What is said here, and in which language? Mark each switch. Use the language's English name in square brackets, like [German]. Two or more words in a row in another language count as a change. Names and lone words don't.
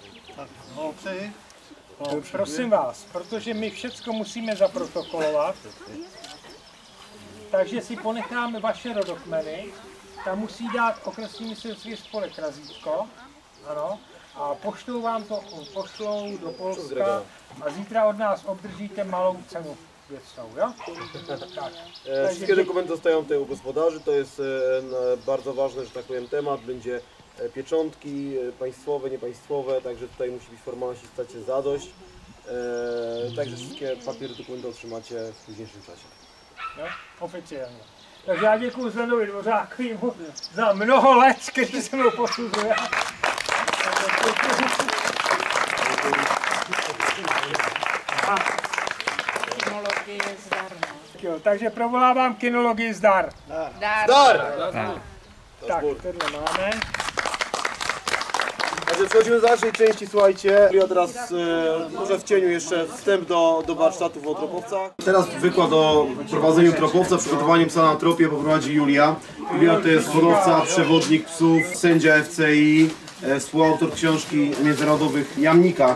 [Czech] Prosím vás, protože my všecko musíme zaprotokolovat, takže si ponecháme vaše rodokmeny, tam musí dát okresní myslivecký spolek razítko, ano, a pošlou do Polska a zítra od nás obdržíte malou cenu věcnou, jo? Tak. [Polish] Wszystkie dokumenty zostają tutaj u gospodarzy, to jest bardzo ważny, że tak powiem, temat, będzie pieczątki państwowe, niepaństwowe, także tutaj musi być formalność i stać się zadość. Także wszystkie papiery, dokumenty otrzymacie w późniejszym czasie. [Czech] Jo? Oficiálně. Takže já děkuji Zdenovi Dvořákovi za mnoho let, který se mnou posuzuje. Jo, takže provolávám kinologii zdar. Dar! Tak, tohle máme. [Polish] Także przechodzimy do dalszej części, słuchajcie. Ja teraz może w cieniu jeszcze wstęp do warsztatów o tropowcach. Teraz wykład o prowadzeniu tropowca, przygotowaniu psa na tropie poprowadzi Julia. Julia to jest hodowca, przewodnik psów, sędzia FCI, współautor książki międzynarodowych Jamnika.